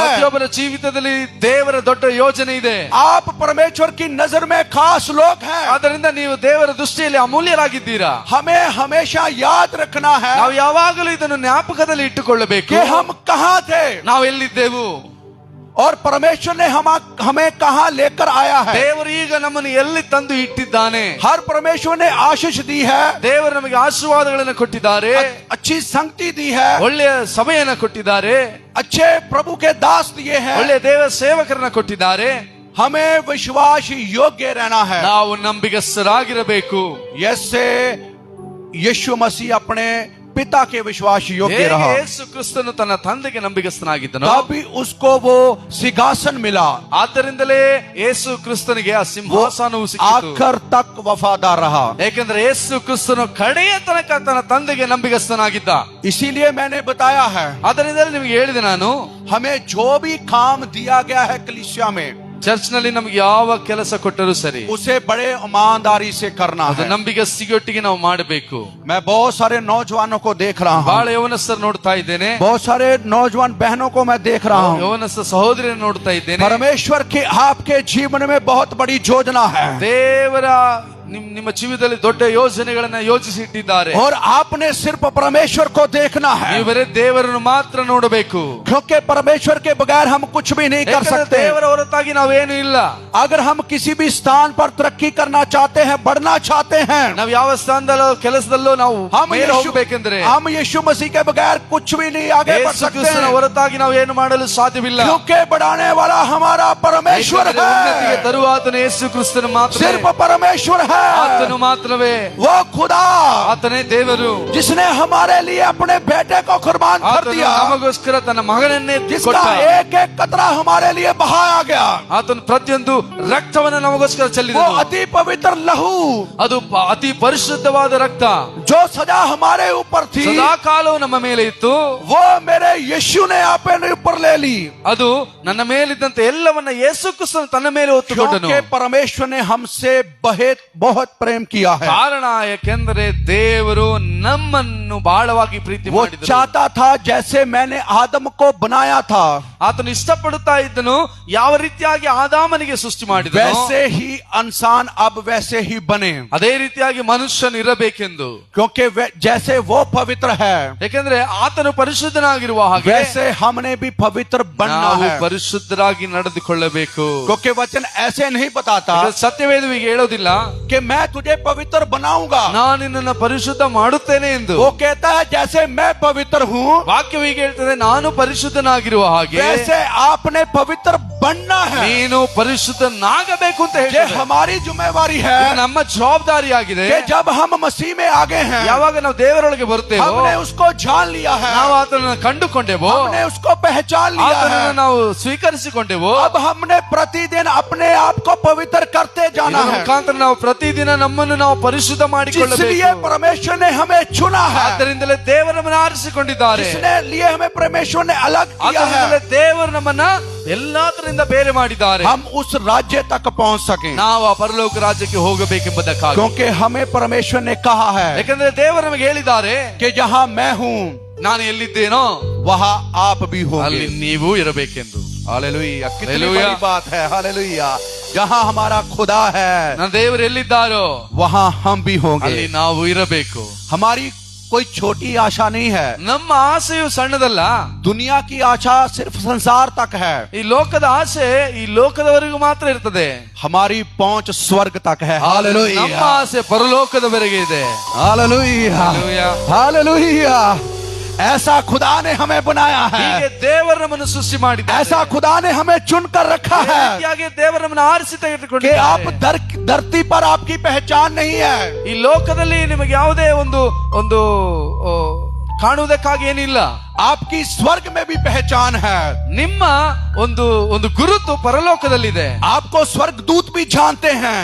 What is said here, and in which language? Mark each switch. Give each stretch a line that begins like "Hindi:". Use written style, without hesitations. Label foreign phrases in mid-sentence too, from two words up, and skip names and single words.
Kannada: ಪ್ರತಿಯೊಬ್ಬರ ಜೀವಿತದಲ್ಲಿ ದೇವರ ದೊಡ್ಡ ಯೋಜನೆ ಇದೆ.
Hindi: आप परमेश्वर की नजर में खास लोग हैं।
Kannada: ಆದ್ದರಿಂದ ನೀವು ದೇವರ ದೃಷ್ಟಿಯಲ್ಲಿ ಅಮೂಲ್ಯರಾಗಿದ್ದೀರಾ.
Hindi: हमें हमेशा याद रखना है
Kannada: ನಾವು ಯಾವಾಗಲೂ ಇದನ್ನು ಜ್ಞಾಪಕದಲ್ಲಿ ಇಟ್ಟುಕೊಳ್ಳಬೇಕು.
Hindi: कि हम कहाँ थे
Kannada: ನಾವು ಎಲ್ಲಿದ್ದೆವು,
Hindi: और परमेश्वर ने हमें कहाँ लेकर आया है।
Kannada: ದೇವರು ಈಗ ನಮ್ಮನ್ನು ಎಲ್ಲಿ ತಂದು ಇಟ್ಟಿದ್ದಾನೆ.
Hindi: हर परमेश्वर ने आशीष दी है,
Kannada: ದೇವರು ನಮಗೆ ಆಶೀರ್ವಾದಗಳನ್ನು ಕೊಟ್ಟಿದ್ದಾರೆ,
Hindi: अच्छी संगति दी है,
Kannada: ಒಳ್ಳೆಯ ಸಭೆಯನ್ನು ಕೊಟ್ಟಿದ್ದಾರೆ,
Hindi: अच्छे प्रभु के दास दिए हैं।
Kannada: ಒಳ್ಳೆಯ ದೇವ ಸೇವಕರನ್ನ ಕೊಟ್ಟಿದ್ದಾರೆ.
Hindi: हमें विश्वास योग्य रहना है।
Kannada: ನಾವು ನಂಬಿಗಸ್ತರಾಗಿರಬೇಕು.
Hindi: जैसे यीशु मसीह अपने पिता के विश्वास योग्य
Kannada: ಹೇಗೆ
Hindi: रहा,
Kannada: ಯೇಸು ಕ್ರಿಸ್ತನು ತನ್ನ ತಂದೆಗೆ ನಂಬಿಗಸ್ತನಾಗಿದ್ದನೋ
Hindi: तभी उसको वो सिंहासन मिला।
Kannada: ಆದ್ದರಿಂದಲೇ ಯೇಸು ಕ್ರಿಸ್ತನಿಗೆ ಆ ಸಿಂಹಾಸನವು ಸಿಕ್ಕಿತು.
Hindi: आखिर तक वफादार रहा।
Kannada: ಏಕೆಂದ್ರೆ ಯೇಸು ಕ್ರಿಸ್ತನು ಕಡೆಯ ತನಕ ತನ್ನ ತಂದೆಗೆ ನಂಬಿಗಸ್ತನಾಗಿದ್ದ.
Hindi: इसीलिए मैंने बताया है,
Kannada: ಆದ್ದರಿಂದಲೇ ನಿಮಗೆ ಹೇಳಿದೆ ನಾನು,
Hindi: हमें जो भी काम दिया गया है कलीसिया में,
Kannada: ಚರ್ಚ್ ನಲ್ಲಿ ನಮ್ಗೆ ಯಾವ ಕೆಲಸ ಕೊಟ್ಟರೂ ಸರಿ,
Hindi: उसे बड़े ईमानदारी से करना
Kannada: ಅದು
Hindi: है।
Kannada: ನಂಬಿಗಸ್ತಿಗೊಟ್ಟಿಗೆ ನಾವು ಮಾಡಬೇಕು.
Hindi: मैं बहुत सारे नौजवानों को देख रहा
Kannada: ಬಹಳ
Hindi: हूँ,
Kannada: ಯೌವನಸ್ಥರು ನೋಡ್ತಾ ಇದ್ದೇನೆ,
Hindi: बहुत सारे नौजवान बहनों को मैं देख रहा हूँ।
Kannada: ಯೌವನಸ್ಥ ಸಹೋದರಿಯನ್ನು ನೋಡ್ತಾ ಇದ್ದೇನೆ.
Hindi: परमेश्वर की आपके जीवन में बहुत बड़ी योजना है,
Kannada: ದೇವರ ನಿಮ್ಮ ಜೀವಿತದಲ್ಲಿ ದೊಡ್ಡ ಯೋಜನೆಗಳನ್ನ ಯೋಚಿಸಿ ಇಟ್ಟಿದ್ದಾರೆ.
Hindi: और आपने सिर्फ परमेश्वर को देखना है,
Kannada: ನೀವು ಬರೀ ದೇವರನ್ನು ಮಾತ್ರ ನೋಡಬೇಕು.
Hindi: क्योंकि परमेश्वर के बगैर हम कुछ भी नहीं कर
Kannada: ಯಾಕಂದ್ರೆ
Hindi: सकते।
Kannada: ದೇವರ ಹೊರತಾಗಿ ನಾವೇನು ಇಲ್ಲ.
Hindi: अगर हम किसी भी स्थान पर तरक्की करना चाहते हैं, बढ़ना चाहते हैं,
Kannada: ನಾವು ಯಾವ ಸ್ಥಾನದಲ್ಲೋ ಕೆಲಸದಲ್ಲೋ ನಾವು
Hindi: हम
Kannada: ಮೇಲೆ
Hindi: यीशु
Kannada: ಹೋಗಬೇಕೆಂದ್ರೆ
Hindi: यीशु मसीह के बगैर कुछ भी नहीं आगे बढ़
Kannada: ಯೇಸು
Hindi: सकते
Kannada: ಕ್ರಿಸ್ತನ
Hindi: हैं,
Kannada: ಹೊರತಾಗಿ ನಾವು ಏನು ಮಾಡಲು ಸಾಧ್ಯವಿಲ್ಲ.
Hindi: क्योंकि बढ़ाने वाला हमारा परमेश्वर
Kannada: ಏಕೆಂದ್ರೆ ಉನ್ನತಿಗೆ
Hindi: है,
Kannada: ತರುವಾತನು ಯೇಸು ಕ್ರಿಸ್ತನು ಮಾತ್ರ.
Hindi: सिर्फ परमेश्वर है।
Kannada: ಆತನು ಮಾತ್ರವೇ,
Hindi: वो खुदा
Kannada: ಆತನೇ ದೇವರು,
Hindi: जिसने हमारे लिए अपने बेटे को कुर्बान कर
Kannada: ಆತನು
Hindi: दिया,
Kannada: ನಮಗೋಸ್ಕರ ತನ್ನ ಮಗನನ್ನೇ
Hindi: जिसका
Kannada: ಕೊಟ್ಟ.
Hindi: एक एक कतरा हमारे लिए बहाया गया,
Kannada: ಆತನು ಪ್ರತಿಯೊಂದು ರಕ್ತವನ್ನು ನಮಗೋಸ್ಕರ
Hindi: वो
Kannada: ಚೆಲ್ಲಿದನು.
Hindi: अति पवित्र लहू
Kannada: ಅದು ಅತಿ ಪರಿಶುದ್ಧವಾದ ರಕ್ತ,
Hindi: जो सजा हमारे ऊपर थी,
Kannada: ಸದಾ ಕಾಲವು ನಮ್ಮ ಮೇಲೆ ಇತ್ತು.
Hindi: वो मेरे यीशु ने अपने ऊपर ले ली,
Kannada: ಅದು ನನ್ನ ಮೇಲಿದ್ದಂತೆ ಎಲ್ಲವನ್ನ ಯೇಸು ಕ್ರಿಸ್ತನು ತನ್ನ ಮೇಲೆ ಹೊತ್ತುಕೊಂಡನು.
Hindi: क्योंकि परमेश्वर ने हमसे बहुत प्रेम किया है।
Kannada: ಕಾರಣ ಯಾಕೆಂದರೆ ದೇವರು ನಮ್ಮನ್ನು ಬಹಳವಾಗಿ ಪ್ರೀತಿ
Hindi: वो
Kannada: ಮಾಡಿದನು.
Hindi: चाहता था जैसे मैंने आदम को बनाया था,
Kannada: ಆತನು ಇಷ್ಟಪಡುತ್ತಾ ಇದ್ದನು ಯಾವ ರೀತಿಯಾಗಿ ಆದಾಮನಿಗೆ ಸೃಷ್ಟಿ ಮಾಡಿದನು,
Hindi: वैसे ही इंसान अब वैसे ही बने,
Kannada: ಅದೇ ರೀತಿಯಾಗಿ ಮನುಷ್ಯನು ಇರಬೇಕೆಂದು.
Hindi: क्योंकि जैसे वो पवित्र है,
Kannada: ಯಾಕೆಂದ್ರೆ ಆತನು ಪರಿಶುದ್ಧನಾಗಿರುವ ಹಾಗೆ
Hindi: वैसे हमने भी पवित्र बनना
Kannada: ನಾವು
Hindi: है।
Kannada: ಪರಿಶುದ್ಧರಾಗಿ ನಡೆದುಕೊಳ್ಳಬೇಕು.
Hindi: क्योंकि वचन ऐसे नहीं बताता
Kannada: ಸತ್ಯವೇದವಿಗೆ ಹೇಳೋದಿಲ್ಲ
Hindi: कि मैं तुझे पवित्र बनाऊंगा,
Kannada: ನಾನು ನಿನ್ನನ್ನು ಪರಿಶುದ್ಧ ಮಾಡುತ್ತೇನೆ ಎಂದು.
Hindi: वो कहता है जैसे मैं पवित्र हूँ
Kannada: ವಾಕ್ಯವು ಹೀಗೆ ಹೇಳ್ತದೆ, ನಾನು ಪರಿಶುದ್ಧನಾಗಿರುವ ಹಾಗೆ
Hindi: वैसे आपने पवित्र बनना है।
Kannada: ನೀನು ಪರಿಶುದ್ಧನಾಗಬೇಕು ಅಂತ
Hindi: ये
Kannada: ಹೇಳ್ತದೆ.
Hindi: हमारी जिम्मेवारी
Kannada: ಇದು
Hindi: है
Kannada: ನಮ್ಮ ಜವಾಬ್ದಾರಿಯಾಗಿದೆ.
Hindi: कि जब हम मसीह में आगे हैं,
Kannada: ಯಾವಾಗ ನಾವು ದೇವರೊಳಗೆ ಬರುತ್ತೇವೋ,
Hindi: हमने उसको जान लिया है,
Kannada: ನಾವು ಆತನನ್ನು ಕಂಡುಕೊಂಡೆವೋ,
Hindi: हमने उसको पहचान लिया
Kannada: ಆತನನ್ನು
Hindi: है,
Kannada: ನಾವು ಸ್ವೀಕರಿಸಿಕೊಂಡೆವೋ,
Hindi: अब हमने प्रतिदिन अपने आप को पवित्र करते जाना
Kannada: ಇದರ
Hindi: है।
Kannada: ಮುಖಾಂತರ ನಾವು ಪ್ರತಿದಿನ ನಮ್ಮನ್ನು ನಾವು ಪರಿಶುದ್ಧ
Hindi: इसलिए
Kannada: ಮಾಡಿಕೊಳ್ಳಬೇಕು.
Hindi: परमेश्वर ने हमें चुना है,
Kannada: ಆದ್ದರಿಂದಲೇ ದೇವರು ನಮ್ಮನ್ನು ಆರಿಸಿಕೊಂಡಿದ್ದಾರೆ.
Hindi: इसने लिए हमें परमेश्वर ने अलग किया
Kannada: ಆದ್ದರಿಂದಲೇ
Hindi: है,
Kannada: ದೇವರು ನಮ್ಮನ್ನ ಎಲ್ಲಾದ್ರಿಂದ ಬೇರೆ ಮಾಡಿದ್ದಾರೆ.
Hindi: हम उस राज्य तक पहुंच सकें,
Kannada: ನಾವು ಆ ಪರಲೋಕ ರಾಜ್ಯಕ್ಕೆ ಹೋಗಬೇಕೆಂಬುದಕ್ಕಾಗಿ.
Hindi: क्योंकि हमें परमेश्वर ने कहा है
Kannada: ಯಾಕಂದ್ರೆ ದೇವರು ನಮಗೆ ಹೇಳಿದ್ದಾರೆ,
Hindi: कि जहां मैं हूं
Kannada: ನಾನು ಎಲ್ಲಿದ್ದೇನೋ
Hindi: वहां आप भी
Kannada: ಅಲ್ಲಿ
Hindi: होंगे।
Kannada: ನೀವು ಇರಬೇಕೆಂದು.
Hindi: हालेलुया, कितनी हालेलुया। बड़ी बात है। हालेलुया, जहां हमारा खुदा है
Kannada: ನನ್ನ ದೇವರು ಎಲ್ಲಿದ್ದಾರೋ
Hindi: वहां हम भी होंगे।
Kannada: ಅಲ್ಲಿ ನಾವು ಇರಬೇಕು.
Hindi: हमारी कोई छोटी आशा नहीं है,
Kannada: ನಮ್ಮ ಆಸೆಯು ಸಣ್ಣದಲ್ಲ.
Hindi: दुनिया की आशा सिर्फ संसार तक है,
Kannada: ಈ ಲೋಕದ ಆಸೆ ಈ ಲೋಕದವರೆಗೂ ಮಾತ್ರ ಇರ್ತದೆ.
Hindi: हमारी पहुंच स्वर्ग तक है।
Kannada: ನಮ್ಮ
Hindi: हालेलुया,
Kannada: ಆಸೆ ಪರಲೋಕದವರೆಗೆ ಇದೆ.
Hindi: हालेलुया, हालेलुया। हालेलुया। ऐसा खुदा ने हमें बनाया है,
Kannada: ಹೀಗೆ ದೇವರು ನಮ್ಮನ್ನು ಸೃಷ್ಟಿ ಮಾಡಿದ್ದಾರೆ.
Hindi: ऐसा खुदा ने हमें चुनकर रखा
Kannada: ಈ
Hindi: है
Kannada: ರೀತಿಯಾಗಿ ದೇವರು ನಮ್ಮನ್ನು ಆರಿಸಿ
Hindi: कि
Kannada: ತೆಗೆದುಕೊಂಡಿದ್ದಾರೆ.
Hindi: आप धरती पर आपकी पहचान नहीं है,
Kannada: ಈ ಲೋಕದಲ್ಲಿ ನಿಮಗೆ ಯಾವುದೇ ಒಂದು ಒಂದು ಆ, ಕಾಣುವುದಕ್ಕಾಗಿ ಏನಿಲ್ಲ.
Hindi: आपकी स्वर्ग में भी पहचान है,
Kannada: ನಿಮ್ಮ ಒಂದು ಒಂದು ಗುರುತು ಪರಲೋಕದಲ್ಲಿದೆ.
Hindi: आपको स्वर्गदूत भी जानते हैं,